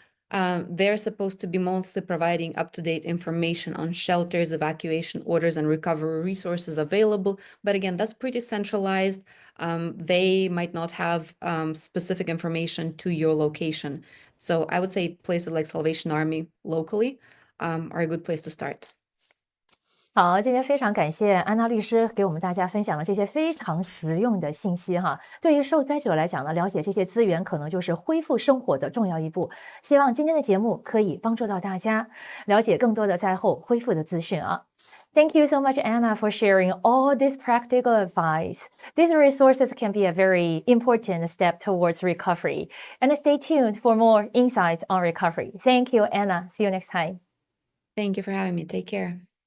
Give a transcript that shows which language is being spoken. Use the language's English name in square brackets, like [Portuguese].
[English] They're supposed to be mostly providing up-to-date information on shelters, evacuation orders, and recovery resources available. But again, that's pretty centralized. They might not have specific information to your location. So I would say places like Salvation Army locally are a good place to start. [Chinese] 好，今天非常感谢安娜律师给我们大家分享了这些非常实用的信息哈。对于受灾者来讲呢，了解这些资源可能就是恢复生活的重要一步。希望今天的节目可以帮助到大家了解更多的灾后恢复的资讯啊。 [English] Thank you so much, Anna, for sharing all this practical advice. These resources can be a very important step towards recovery. And stay tuned for more insight on recovery. Thank you, Anna. See you next time. Thank you for having me. Take care.